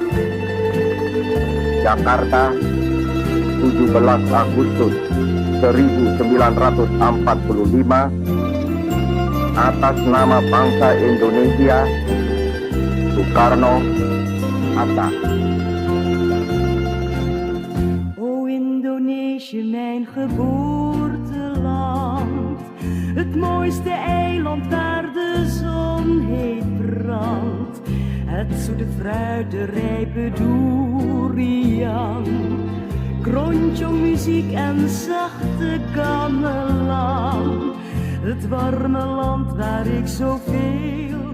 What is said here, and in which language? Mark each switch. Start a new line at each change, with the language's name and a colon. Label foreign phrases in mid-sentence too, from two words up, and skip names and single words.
Indonesian: Jakarta, 17 Agustus 1945, atas nama bangsa Indonesia, Soekarno, Hatta.
Dutch: O Indonesië, mijn geboorteland, het mooiste eiland waar de zon heet brandt, het zoete fruit, de rijpe durian, muziek en zachte gamelan, het warme land waar ik zoveel